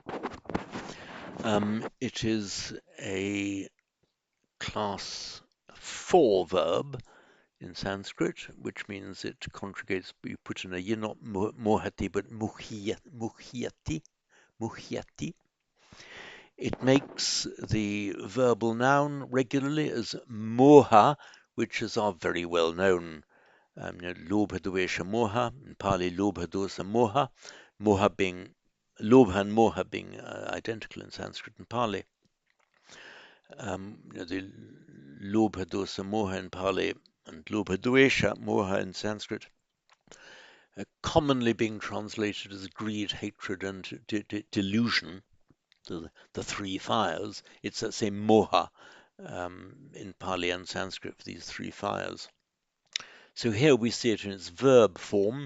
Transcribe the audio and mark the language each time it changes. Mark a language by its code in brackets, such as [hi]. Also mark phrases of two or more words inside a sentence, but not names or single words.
[en] It is a class 4 verb in Sanskrit, which means it conjugates, you put in a yin, not mohati, but muhyati. It makes the verbal noun regularly as moha, which is our very well known [sa] lobha dvesha moha, [en] in Pali [pi] lobha dosa moha, [en] lobha and moha being identical in Sanskrit and Pali. The [pi] lobha dosa moha [en] in Pali and [sa] lobha dvesha moha [en] in Sanskrit, commonly being translated as greed, hatred, and delusion, the three fires. It's that same moha in Pali and Sanskrit for these three fires. So here we see it in its verb form.